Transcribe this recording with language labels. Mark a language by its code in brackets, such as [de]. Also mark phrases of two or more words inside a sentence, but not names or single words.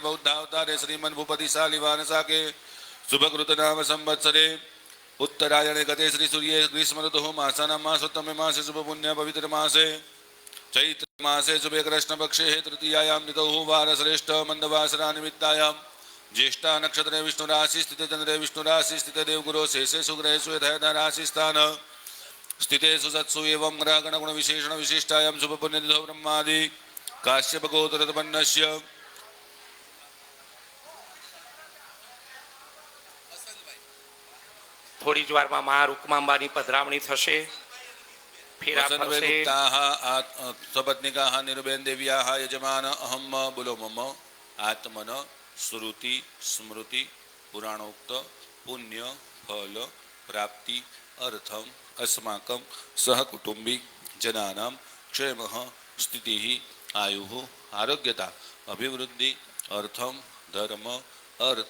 [sa] बौद्धावतारे श्रीमन्भूपतिशालिवानसाके शुभकृत नाम संवत्सरे उत्तरायणे गते श्री सूर्ये ग्रीष्म ऋतुः मासानां मासोत्तमे मासे शुभ पुण्य पवित्र मासे चैत्र मासे शुभे कृष्णपक्षे तृतीयायां तिथौ वारश्रेष्ठ मंदवासरा निमित्तायां ज्येष्ठा नक्षत्रे विष्णुराशि स्थिते चंद्रे विष्णुराशि स्थिते देवगुरो शेषेषु ग्रहेषु यथायथा राशिस्थान स्थितेषु सत्सु एवं ग्रहगणगुण विशेषण विशिष्टायां शुभ पुण्यतिथौ ब्रह्मादि काश्यप गोत्रतपन्नस्य [gu] થોડી જ વારમાં મા રૂકમાંબાની પધરામણી થશે ફેરા ફરશે [sa] સપત્નિકાः નિરુબેન દેવ્યાः યજમાન અહમ બોલો મમ આત્મન श्रुति स्मृति पुराणोक्त पुण्य फल प्राप्ति अर्थम अस्माकं सहकुटुंबिक जनानां क्षेमः स्थितिः आयुः आरोग्यता अभिवृद्धि अर्थम धर्म अर्थ